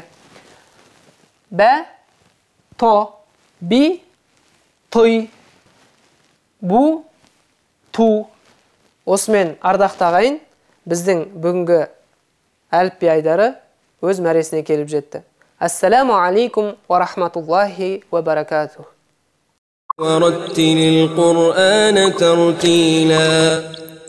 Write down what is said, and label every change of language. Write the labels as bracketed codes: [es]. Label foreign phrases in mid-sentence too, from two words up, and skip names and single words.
[kk] Бә, то, би, той, бу, ту. Осымен ардақты ағайын, біздің бүгінгі әліпби айдары өз мәресіне келіп жетті. [ar] السلام عليكم ورحمة الله وبركاته. ورتل القرآن ترتيلا.